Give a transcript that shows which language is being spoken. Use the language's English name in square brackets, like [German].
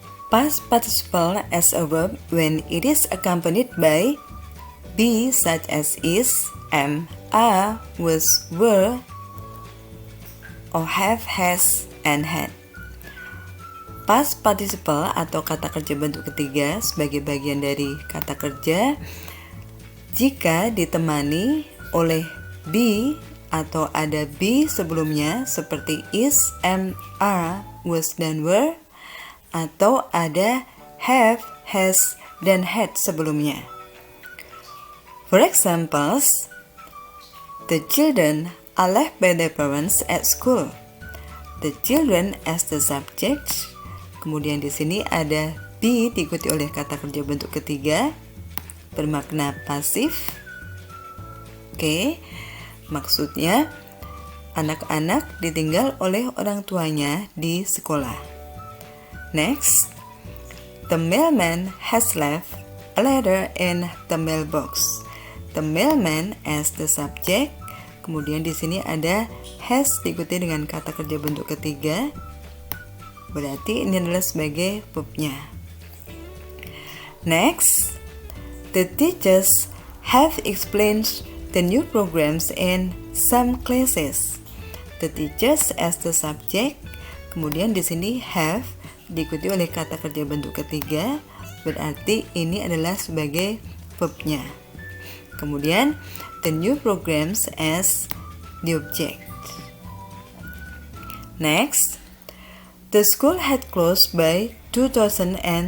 [English] Past participle as a verb when it is accompanied by be such as is, am, are, was, were, or have, has, and had. [Indonesian] Past participle atau kata kerja bentuk ketiga sebagai bagian dari kata kerja jika ditemani oleh be atau ada be sebelumnya seperti is, am, are, was, dan were, atau ada have, has, dan had sebelumnya. [English] For examples, the children are left by their parents at school. The children as the subject. [Indonesian] Kemudian di sini ada be diikuti oleh kata kerja bentuk ketiga bermakna pasif. Oke, maksudnya anak-anak ditinggal oleh orang tuanya di sekolah. [English] Next, the mailman has left a letter in the mailbox. The mailman as the subject. [Indonesian] Kemudian di sini ada has diikuti dengan kata kerja bentuk ketiga. Berarti ini adalah sebagai verbnya. [English] Next, the teachers have explained the new programs in some classes. The teachers as the subject. [Indonesian] Kemudian di sini have diikuti oleh kata kerja bentuk ketiga, berarti ini adalah sebagai verbnya. [English] Kemudian the new programs as the object. Next, the school had closed by 2005.